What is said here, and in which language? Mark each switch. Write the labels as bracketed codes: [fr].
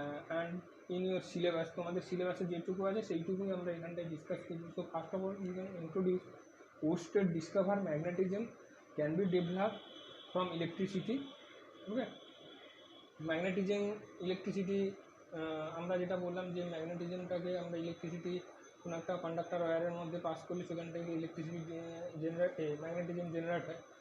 [en] And in your syllabus, [bn] তোমাদের সিলেবাসে যেটুকু আছে সেইটুকুই আমরা এখানটায় ডিসকাস করব। [en] So first of all you can introduce Oersted discover magnetism can be developed from electricity. Okay. [bn] Magnetism electricity, আমরা যেটা বললাম যে ম্যাগনেটিজমটাকে আমরা ইলেকট্রিসিটি কোনো একটা কন্ডাক্টর ওয়্যারের মধ্যে পাস করলে সেখান থেকে ইলেকট্রিসিটি ম্যাগনেটিজম জেনারেট হয়।